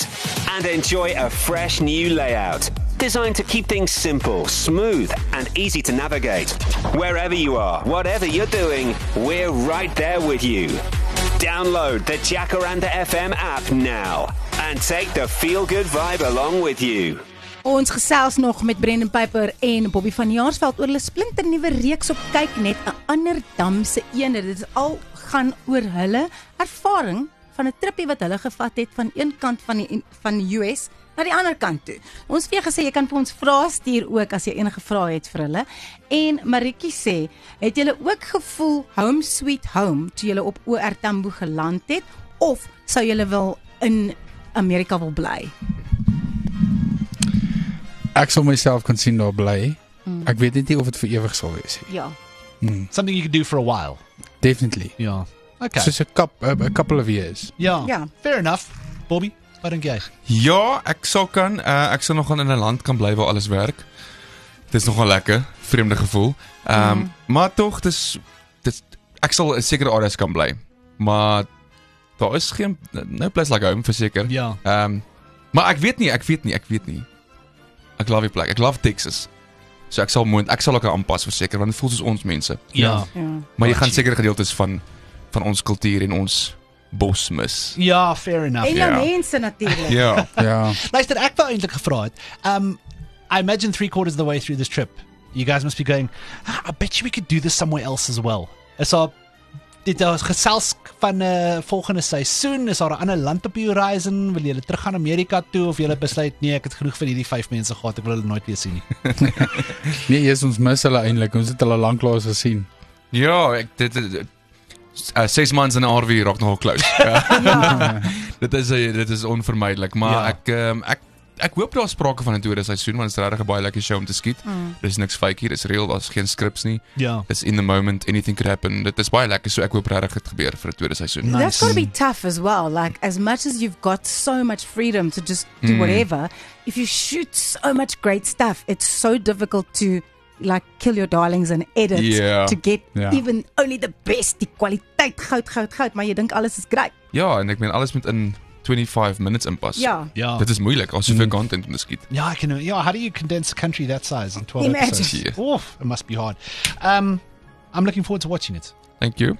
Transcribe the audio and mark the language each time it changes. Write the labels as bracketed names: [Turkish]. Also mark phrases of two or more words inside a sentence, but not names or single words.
[English] And enjoy a fresh new layout. Designed to keep things simple, smooth, and easy to navigate. Wherever you are, whatever you're doing, we're right there with you. Download the Jacaranda FM app now and take the feel-good vibe along with you. [Afrikaans] Ons gesels nog met Brendan Piper en Bobby van Jaarsveld oor hulle splinternuwe reeks op kyk net 'n ander dam se eenheid. Dit is al gaan oor hulle ervaring van 'n trippie wat hulle gevat het van een kant van die US na die ander kant toe. Ons het vir gesê jy kan vir ons vrae stuur ook as jy enige vrae het vir hulle. En Maritjie sê, het julle ook gevoel [English] home sweet home [Afrikaans] toe julle op OR Tambo geland het of sou julle wil in Amerika wil bly? Ek sal myself kon sien daar bly. Ek weet net nie of dit vir ewig sal wees nie. Ja. [English] Something you could do for a while. Definitely. Yeah. Okay. [Afrikaans] Soos 'n [English] couple of years. Yeah. [Afrikaans] Ja. [English] Fair enough. Bobby, [Afrikaans] wat dink jy? Ja, ek sal kan. Ek sal nog gaan in 'n land kan bly waar alles werk. Dis nogal lekker, vreemde gevoel. Maar tog dis ek sal in sekere areas kan bly. Maar daar is geen [English] no place like home [Afrikaans] verseker. Ja. Maar ek weet nie. Ek love die plek. Ek love Texas. So ek sal ook aanpas verseker want dit voel soos ons mense. Ja. Ja. Maar jy gaan sekere gedeeltes van ons kultuur en ons bos mis. Ja, fair enough. En jou Ja. mense natuurlik. Ja. Ja. Luister, ek wou eintlik gevra het. [English] I imagine 3/4 of the way through this trip, you guys must be going, I bet you we could do this somewhere else as well. [Afrikaans] Is daar gesels van volgende seisoen, is daar 'n ander land op die horizon, wil julle terug gaan Amerika toe of julle besluit nee, ek het genoeg van hierdie 5 mense gehad, ek wil hulle nooit weer sien nie. Nee, eers ons mis hulle eintlik. Ons het hulle lanklaas gesien. Ja, dit 6 maande in 'n RV raak nogal close. Dit is onvermydelik, maar Ja. ek hoop daar's sprake van 'n tweede seisoen want dit is regtig 'n baie lekker show om te skiet. Dis niks fake hier, dis real, daar's geen scripts nie. Ja. [English] It's in the moment, anything could happen. [Afrikaans] Dit is baie lekker, so ek hoop regtig dit gebeur vir 'n tweede seisoen. [English] Nice. That's got to be tough as well. Like, as much as you've got so much freedom to just do whatever, if you shoot so much great stuff, it's so difficult to like kill your darlings and edit [Afrikaans] Ja. [English] to get [Afrikaans] Ja. [English] even only the best, [Afrikaans] die kwaliteit goud, maar jy dink alles is great. Ja, en ek meen alles moet in 25 minutes inpas. Ja. Ja. Dit is moeilik as jy veel content moet skiet. [English] Yeah, how do you condense a country that size in 12 Imagine. episodes? Yeah. Oof, it must be hard. I'm looking forward to watching it. Thank you.